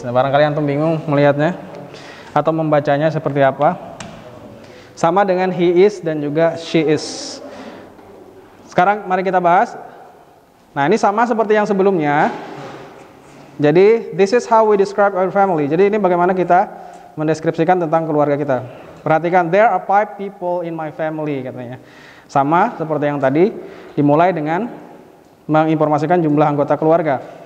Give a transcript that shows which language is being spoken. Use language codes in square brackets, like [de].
[id] Nah, barangkali antum bingung melihatnya atau membacanya seperti apa. Sama dengan he is dan juga she is. Sekarang mari kita bahas. Nah, ini sama seperti yang sebelumnya. Jadi, [en] this is how we describe our family. [id] Jadi, ini bagaimana kita mendeskripsikan tentang keluarga kita. Perhatikan, [en] there are 5 people in my family, [id] katanya. Sama seperti yang tadi, dimulai dengan menginformasikan jumlah anggota keluarga.